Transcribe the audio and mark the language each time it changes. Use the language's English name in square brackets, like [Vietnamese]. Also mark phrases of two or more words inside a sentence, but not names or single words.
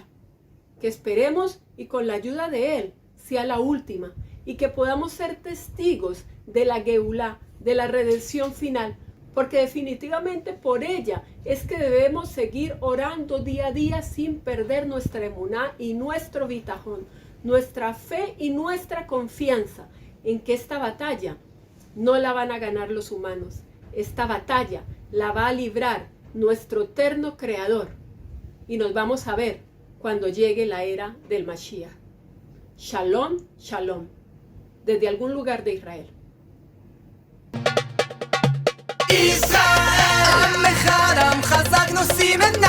[Spanish] Que esperemos y con la ayuda de Él sea la última, y que podamos ser testigos de la Geulá, de la redención final, porque definitivamente por ella es que debemos seguir orando día a día sin perder nuestra emuná y nuestro bitajón, nuestra fe y nuestra confianza en que esta batalla no la van a ganar los humanos. Esta batalla la va a librar nuestro eterno Creador, y nos vamos a ver cuando llegue la era del Mashiach. [Hebrew] שלום, שלום, [Spanish] desde algún lugar de Israel. [Hebrew] ישראל, עם אחד, עם חזק נושאים